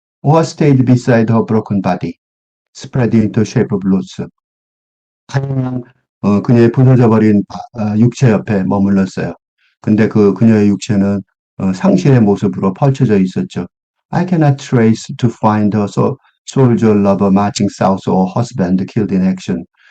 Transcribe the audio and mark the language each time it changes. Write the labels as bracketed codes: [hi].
[en] Or stayed beside her broken body, spread into shape of roots. [ko] 그냥 그녀의 부서져 버린 육체 옆에 머물렀어요. 근데 그녀의 육체는 상실의 모습으로 펼쳐져 있었죠. [en] I cannot trace to find her soldier lover marching south or husband killed in action.